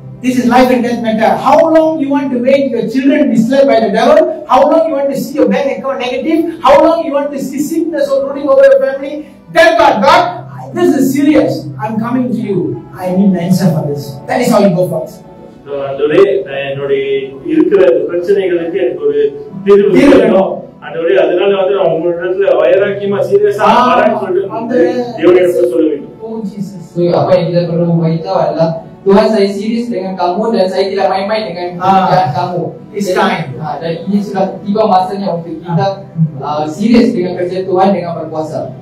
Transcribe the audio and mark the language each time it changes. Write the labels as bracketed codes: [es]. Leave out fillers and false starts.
[en] This is life and death matter. How long you want to wait your children misled by the devil? How long you want to see your bank account negative? How long you want to see sickness or ruling over your family? Tell God, God, this is serious. I'm coming to you. I need an answer for this. That is how you go first. [ta] என்னுடைய இருக்கிற பிரச்சனைகளுக்கு எனக்கு ஒரு தீர்வு வேணும். அதனால வந்து நான் உங்களிடத்துல வைராக்கியமா சீரியஸா சொல்லிட்டு தேவனிடத்துல சொல்ல வேண்டும். [ms] So apa yang kita perlu beritahu adalah Tuhan, saya serius dengan kamu dan saya tidak main-main dengan pekerjaan kamu. [en] It's time. [ms] Dan ini sudah tiba masanya untuk kita serius dengan kerja Tuhan dengan berpuasa.